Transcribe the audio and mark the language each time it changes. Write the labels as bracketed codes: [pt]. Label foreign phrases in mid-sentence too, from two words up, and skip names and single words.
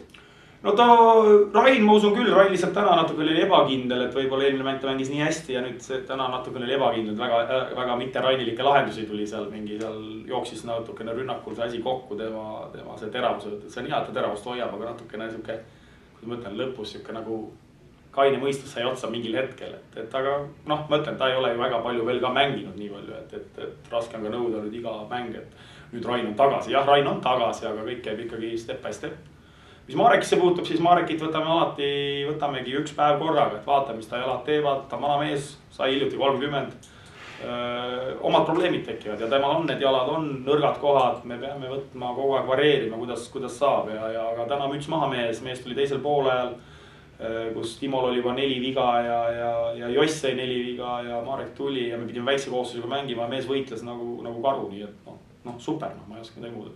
[et] No Rain, ma usun küll, Rain lihtsalt täna natuke oli ebakindel, et võib-olla eelmine mäng ta mängis nii hästi ja nüüd täna natuke oli ebakindel, väga mitte Rainilikke lahendusi tuli seal seal jooksis natukene rünnakul see asi kokku, tema see teravus, see on hea, et ta teravust hoiab, aga natukene siuke, kui ma mõtlen lõpus siuke nagu kaine mõistus sai otsa mingil hetkel, et aga noh, ma ütlen, ta ei ole ju väga palju veel ka mänginud nii palju, et raske on ka nõuda nüüd iga mäng, et nüüd Rain on tagasi. Jah, Rain on tagasi, aga kõik käib ikkagi [en] step by step. [et] Mis Marekisse puutub, siis Marekit võtamegi üks päev korraga, et vaata, mis ta jalad teevad, ta vana mees, sai hiljuti 30. Omad probleemid tekivad ja temal on need jalad, on nõrgad kohad, me peame võtma kogu aeg vareerima, kuidas saab aga täna müts maha mees tuli teisel poolajal, kus Timol oli juba 4 viga ja Joss sai 4 viga ja Marek tuli ja me pidime väikse kooslusega mängima ja mees võitles nagu karu, nii et super, ma ei oska midagi muud.